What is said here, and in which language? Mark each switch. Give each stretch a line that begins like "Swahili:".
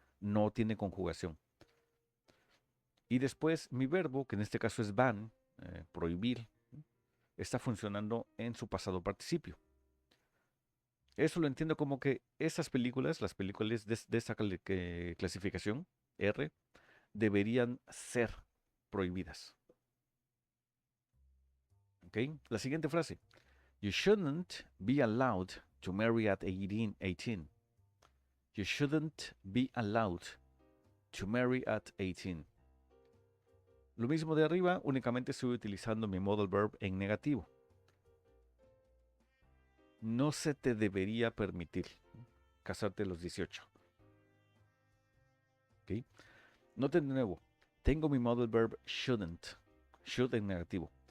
Spanish: No tiene conjugación. Y después mi verbo, que en este caso es ban, prohibir, está funcionando en su pasado participio. Eso lo entiendo como que esas películas, las películas de esta clasificación, R, deberían ser prohibidas. ¿Ok? La siguiente frase.
English: You shouldn't be allowed to marry at 18. You shouldn't be allowed to marry at 18.
Spanish: Lo mismo de arriba, únicamente estoy utilizando mi modal verb en negativo. No se te debería permitir casarte a los 18. ¿Ok? Noten de nuevo, tengo mi modal verb shouldn't. Should en negativo.